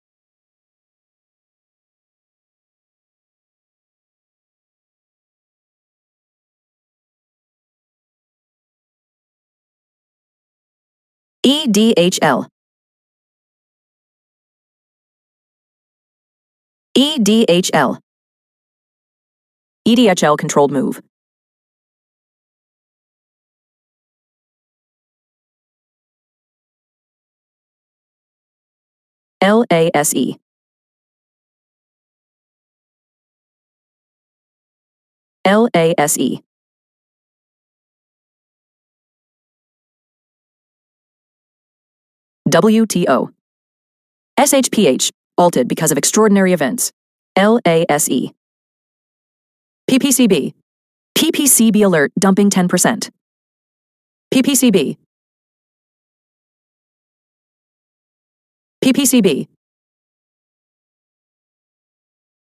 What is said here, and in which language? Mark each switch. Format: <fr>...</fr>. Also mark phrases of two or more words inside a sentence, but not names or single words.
<en>EDHL. EDHL. EDHL controlled move. LASE. LASE. WTO. SHPH, altered because of extraordinary events. LASE. PPCB. PPCB alert dumping 10%. PPCB. PPCB.</en>